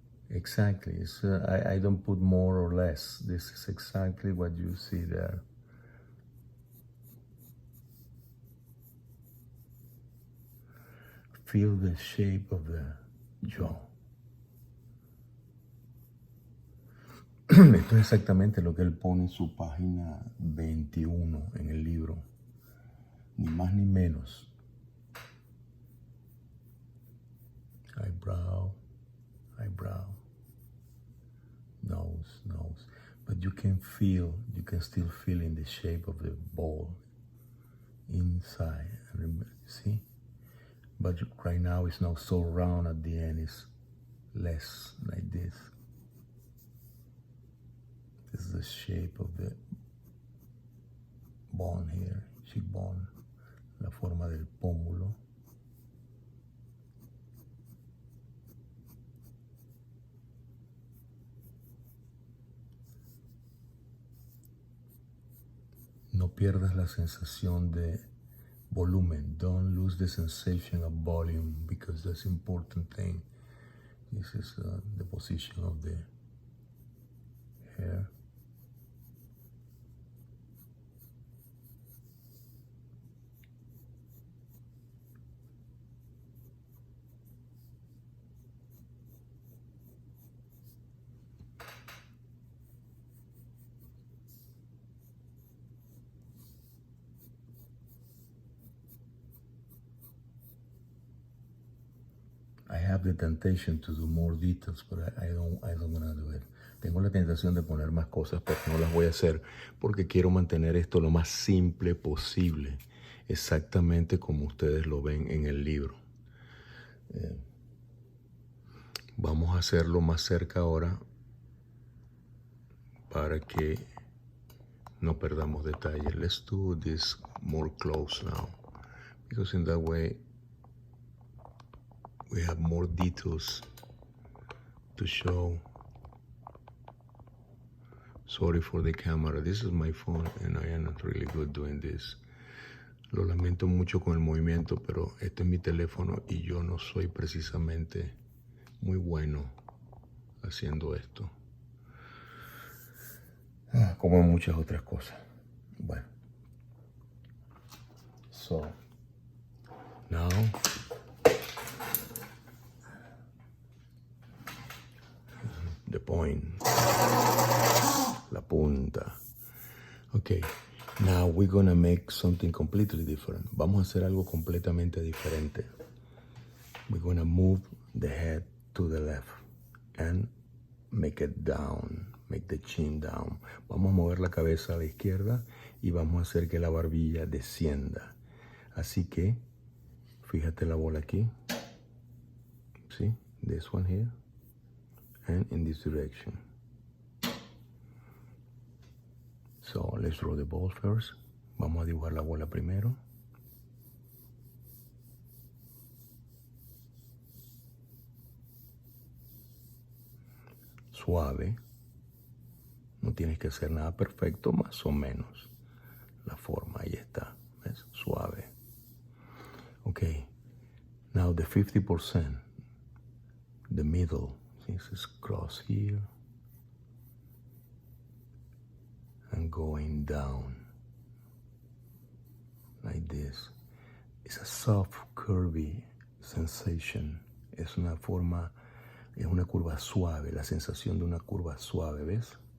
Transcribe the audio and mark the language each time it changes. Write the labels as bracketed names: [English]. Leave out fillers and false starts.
[English] Exactly. I don't put more or less. This is exactly what you see there. Feel the shape of the jaw. [Spanish] Esto es exactamente lo que él pone en su página 21 en el libro. Ni más ni menos. [English] Eyebrow, eyebrow. Nose, nose. But you can still feel in the shape of the ball inside. See? But right now it's not so round at the end, it's less like this. This is the shape of the bone here, cheekbone, [Spanish] la forma del pómulo. No pierdas la sensación de volumen. [English] Don't lose the sensation of volume because that's important thing. This is the position of the hair. I have the temptation to do more details, but I don't want to do it. [Spanish] Tengo la tentación de poner más cosas, pero no las voy a hacer porque quiero mantener esto lo más simple posible, exactamente como ustedes lo ven en el libro. Vamos a hacerlo más cerca ahora para que no perdamos detalle. [English] Let's do this more close now, because in that way we have more details to show. Sorry for the camera. This is my phone and I am not really good doing this. [Spanish] Lo lamento mucho con el movimiento, pero este es mi teléfono y yo no soy precisamente muy bueno haciendo esto. Como en muchas otras cosas. Bueno. [English] So, now the point. [Spanish] La punta. [English] Okay. Now we're gonna make something completely different. [Spanish] Vamos a hacer algo completamente diferente. [English] We're gonna move the head to the left and make it down. Make the chin down. [Spanish] Vamos a mover la cabeza a la izquierda y vamos a hacer que la barbilla descienda. Así que, fíjate la bola aquí. [English] See? This one here. And in this direction. So, let's draw the ball first. [Spanish] Vamos a dibujar la bola primero. Suave. No tienes que hacer nada perfecto, más o menos. La forma, ahí está. ¿Ves? Suave. Okay. [English] Now the 50%. The middle. This is cross here. And going down. Like this. It's a soft, curvy sensation. [Spanish] Es una forma, es una curva suave. La sensación de una curva suave, ¿ves?